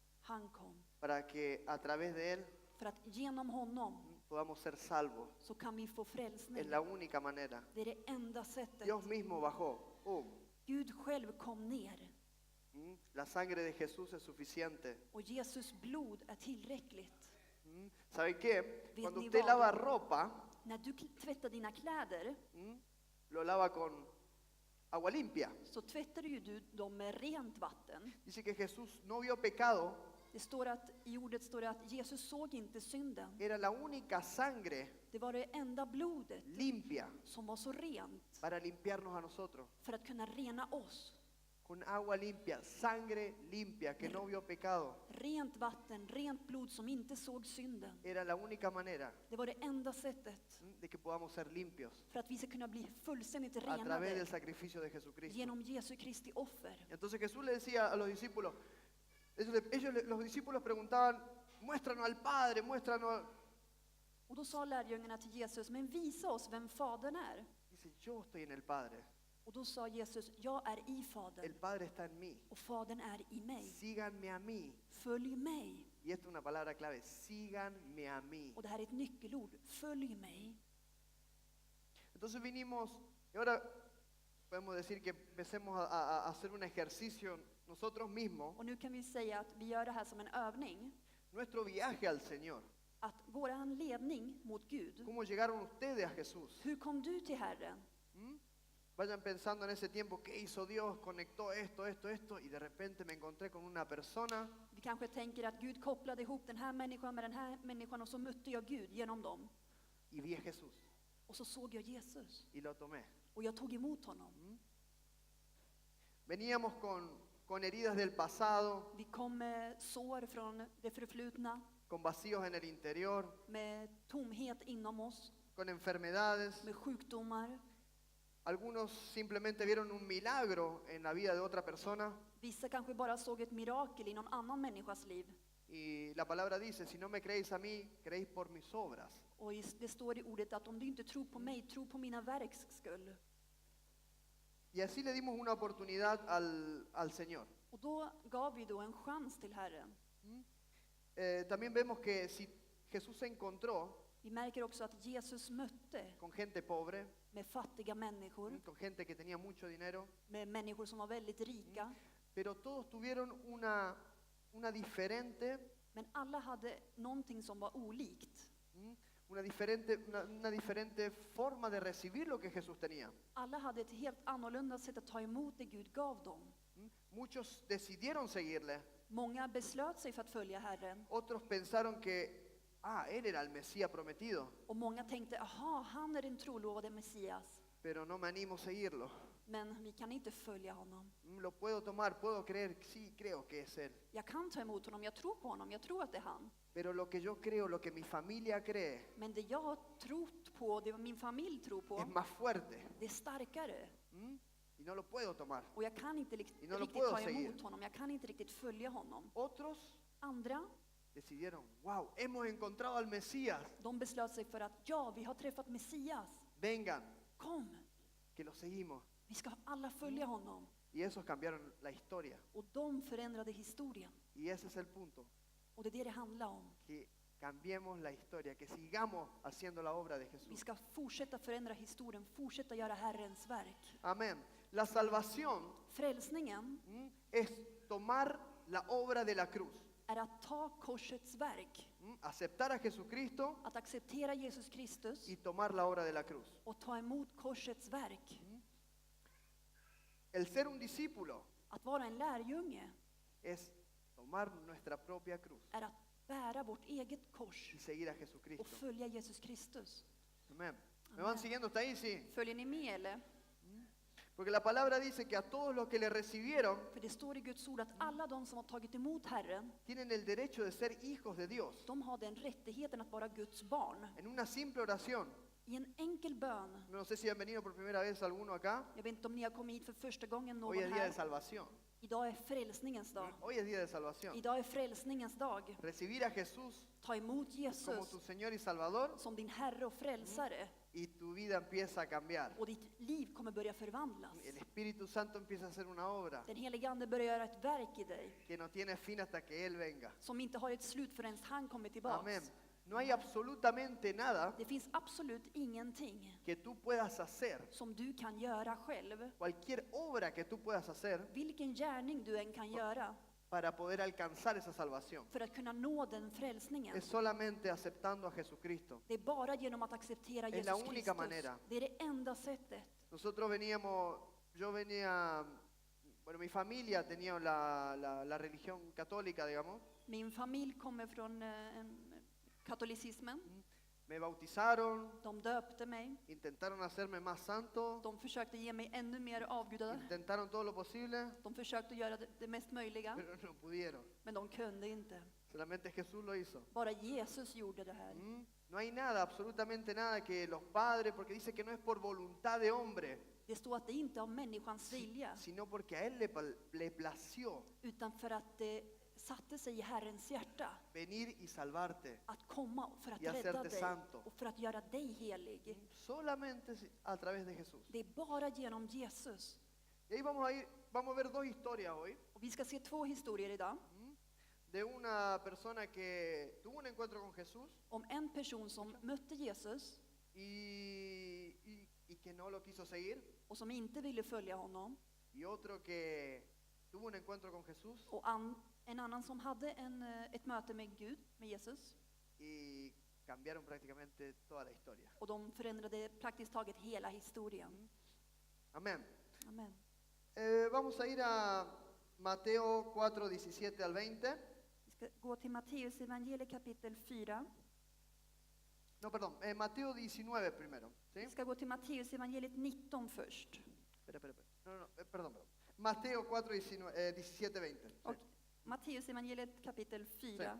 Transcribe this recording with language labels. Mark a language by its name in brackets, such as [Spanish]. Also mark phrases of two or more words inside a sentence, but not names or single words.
[Swedish] Han kom. [Spanish] para que a través de Él [Swedish] För att genom honom [Spanish] podamos ser salvos. [Swedish] så kan vi få frälsning. [Spanish] Es la única manera. [Swedish] Det är det enda sättet. [Spanish] Dios mismo bajó. [Swedish] Gud själv kom ner. [Spanish] La sangre de Jesús es suficiente. [Swedish] Och Jesus blod är tillräckligt. [Spanish] ¿Sabe qué? [Swedish] Vet [Spanish] Cuando [Swedish] ni [Spanish] usted [Swedish] vad? [Spanish] lava ropa, [Swedish] När du tvättar dina kläder [Spanish] lo lava con agua limpia. [Swedish] så tvättar ju du dem med rent vatten. [Spanish] Dice que Jesús no vio pecado, [Swedish] Det står att, i ordet står det att Jesus såg inte synden. [Spanish] era la única sangre [Swedish] Det var det enda blodet [Spanish] limpia [Swedish] som var så rent [Spanish] para limpiarnos a nosotros. [Swedish] för att kunna rena oss. [Spanish] Con agua limpia, sangre limpia, que no vio pecado. [Swedish] Rent vatten, rent blod som inte såg synden. [Spanish] Era la única manera [Swedish] Det var det enda sättet [Spanish] de que podamos ser limpios [Swedish] för att vi ska kunna bli fullständigt [Spanish] a través del [Swedish] renade [Spanish] sacrificio de Jesucristo. [Swedish] genom Jesu Kristi offer. [Spanish] Entonces Jesús le decía a los discípulos, los discípulos preguntaban, muéstranos al Padre, muéstranos. [Swedish] Och då sa lärjungarna till Jesus, men visa oss vem Fadern är. [Spanish] Dice, yo estoy en el Padre, [Swedish] Och då sa Jesus, jag är i [Spanish] el [Swedish] Fadern [Spanish] Padre está en mí. [Swedish] och Fadern är i mig. [Spanish] Síganme a mí. [Swedish] Följ mig. [Spanish] Y esta es una palabra clave, síganme a mí. [Swedish] Och det här är ett nyckelord, följ mig. [Spanish] Entonces vinimos, y ahora podemos decir que empecemos a hacer un ejercicio nosotros mismos, [Swedish] Och nu kan vi säga att vi gör det här som en övning. [Spanish] nuestro viaje al Señor. [Swedish] Att våran ledning mot Gud. [Spanish] ¿Cómo llegaron ustedes a Jesús? [Swedish] Hur kom du till Herren? [Spanish] Vayan pensando en ese tiempo, ¿qué hizo Dios? Conectó esto, y de repente me encontré con una persona [Swedish] Vi kanske tänker att Gud kopplade ihop den här människan med den här människan och så mötte jag Gud genom dem. [Spanish] y vi a Jesús [Swedish] Och så såg jag Jesus [Spanish] y lo tomé. [Swedish] och jag tog emot honom. [Spanish] Veníamos con heridas del pasado, [Swedish] Vi kom med sår från det förflutna, [Spanish] con vacíos en el interior, [Swedish] med tomhet inom oss, [Spanish] con enfermedades. [Swedish] med sjukdomar. [Spanish] Algunos simplemente vieron un milagro en la vida de otra persona. [Swedish] Vissa kanske bara såg ett mirakel i någon annan människas liv. [Spanish] Y la palabra dice, si no me creéis a mí, creéis por mis obras. [Swedish] Och det står i ordet att om du inte tror på mig, tro på mina verks skull. [Spanish] Y así le dimos una oportunidad al Señor. [Swedish] Och då gav vi då en chans till Herren. [Spanish] También vemos que si Jesús se encontró [Swedish] Vi märker också att Jesus mötte [Spanish] con gente pobre, [Swedish] med fattiga människor, [Spanish] con gente que tenía mucho dinero, [Swedish] med människor som var väldigt rika. [Spanish] pero todos tuvieron una diferente, [Swedish] Men alla hade någonting som var olikt. [Spanish] una diferente forma de recibir lo que Jesús tenía. [Swedish] Alla hade ett helt annorlunda sätt att ta emot det Gud gav dem. [Spanish] Muchos decidieron seguirle, [Swedish] Många beslöt sig för att följa Herren. [Spanish] otros pensaron que, él era el Mesías prometido, [Swedish] Och många tänkte, aha, han är den trolovade Messias. [Spanish] pero no me animo a seguirlo. [Swedish] Men vi kan inte följa honom. [Spanish] Lo puedo tomar, puedo creer, sí, creo que es él. [Swedish] Jag kan ta emot honom, jag tror på honom, jag tror att det är han. [Spanish] Pero lo que yo creo, lo que mi familia cree, [Swedish] Men det jag har trott på, det min familj tror på, [Spanish] es más fuerte. [Swedish] det är starkare. [Spanish] Y no lo puedo tomar. [Swedish] Och jag kan inte [Spanish] Y no lo [Swedish] riktigt [Spanish] puedo [Swedish] ta [Spanish] seguir. [Swedish] emot honom, jag kan inte riktigt följa honom. [Spanish] Otros [Swedish] Andra, [Spanish] decidieron, wow, hemos encontrado al Mesías. [Swedish] de beslöt sig för att ja, vi har träffat Messias. [Spanish] Vengan, [Swedish] Kom, [Spanish] que lo seguimos. [Swedish] vi ska alla följa honom. [Spanish] Y esos cambiaron la historia. [Swedish] Och de förändrade historien. [Spanish] Y ese es el punto. [Swedish] Och det är det det handlar om. [Spanish] Que cambiemos la historia, que sigamos haciendo la obra de [Swedish] Vi [Spanish] Jesús. [Swedish] ska fortsätta förändra historien, fortsätta göra Herrens verk. [Spanish] Amén. La salvación [Swedish] Frälsningen [Spanish] es tomar la obra de la cruz. [Swedish] är att ta korsets verk, [Spanish] Aceptar a Jesucristo [Swedish] att acceptera Jesus Kristus [Spanish] y tomar la obra de la cruz. [Swedish] och ta emot korsets verk. [Spanish] El ser un discípulo [Swedish] Att vara en lärjunge [Spanish] es tomar nuestra propia cruz [Swedish] är att bära vårt eget kors [Spanish] y seguir a [Swedish] och [Spanish] Jesucristo. [Swedish] följa Jesus Kristus. [Spanish] Amén. ¿Me van siguiendo hasta ahí? Sí. [Swedish] Följer ni med eller? [Spanish] Porque la palabra dice que a todos los que le recibieron [Swedish] För det står i Guds ord att alla de som har tagit emot Herren, [Spanish] tienen el derecho de ser hijos de Dios. [Swedish] de har den rättigheten att vara Guds barn. [Spanish] En una simple oración. [Swedish] I en enkel bön. [Spanish] No sé si han venido por primera vez alguno acá. [Swedish] Jag vet inte om ni har kommit hit för första gången [Spanish] Hoy [Swedish] någon [Spanish] es día de [Swedish] här. [Spanish] salvación. [Swedish] Idag är frälsningens dag. [Spanish] Hoy es día de salvación. [Swedish] Idag är frälsningens dag. [Spanish] Recibir a Jesús [Swedish] Ta emot [Spanish] como [Swedish] Jesus [Spanish] tu Señor y Salvador, [Swedish] som din Herre och frälsare. [Spanish] y tu vida empieza a cambiar. [Swedish] och ditt liv kommer börja förvandlas. [Spanish] El Espíritu Santo empieza a hacer una obra [Swedish] Den helige Ande börjar göra ett verk i dig [Spanish] que no tiene fin hasta que Él venga. [Swedish] som inte har ett slut förrän han kommer tillbaks. [Spanish] Amén. No hay absolutamente nada [Swedish] Det finns absolut ingenting [Spanish] que tú puedas hacer, [Swedish] som du kan göra själv. [Spanish] cualquier obra que tú puedas hacer [Swedish] Vilken gärning du än kan göra [Spanish] para poder alcanzar esa salvación. [Swedish] för att kunna nå den frälsningen. [Spanish] Es solamente aceptando a Jesucristo. [Swedish] Det är bara genom att acceptera [Spanish] Es la [Swedish] Jesus [Spanish] única [Swedish] Kristus. [Spanish] manera. [Swedish] Det är det enda sättet. [Spanish] Nosotros yo venía, bueno, mi familia tenía la religión católica, digamos. [Swedish] Min familj kommer från katolicismen. [Spanish] Me bautizaron, [Swedish] De döpte mig. [Spanish] intentaron hacerme más santo, [Swedish] De försökte ge mig ännu mer avgudade. [Spanish] intentaron todo lo posible, [Swedish] De försökte göra det mest möjliga, [Spanish] pero no pudieron. [Swedish] men de kunde inte. [Spanish] Solamente Jesús lo hizo. [Swedish] Bara Jesus gjorde det här. [Spanish] No hay nada, absolutamente nada que los padres, porque dice que no es por voluntad de hombre, [Swedish] Det står att det inte är av människans vilja, [Spanish] sino porque a Él le plació [Swedish] utan för att det satte sig i Herrens hjärta [Spanish] venir y salvarte. [Swedish] att komma för att [Spanish] Y hacerte [Swedish] rädda dig [Spanish] santo. [Swedish] och för att göra dig helig. [Spanish] Solamente a través de Jesús. [Swedish] Det är bara genom Jesus. [Spanish] Y ahí vamos a ver dos historias hoy. [Swedish] Och vi ska se två historier idag [Spanish] De una persona que tuvo un encuentro con Jesús [Swedish] om en person som mötte Jesus [Spanish] y que no lo quiso seguir. [Swedish] och som inte ville följa honom, [Spanish] Y otro que tuvo un encuentro con Jesús [Swedish] och en annan som hade ett möte med Gud, med Jesus, [Spanish] y cambiaron prácticamente toda la historia. [Swedish] och de förändrade praktiskt taget hela historien. [Spanish] Amén. [Swedish] Amen. [Spanish] Vamos a ir a Mateo 4, 17 al 20. [Swedish] Vi ska gå till Matteus evangeliet kapitel 4. [Spanish] No, perdón, Mateo 19 primero. ¿Sí? [Swedish] Vi ska gå till Matteus evangeliet 19 först. [Spanish] Espera. No, perdón. Mateo 4, 17, 20. Sí. [Swedish] Och Matteus evangeliet kapitel 4,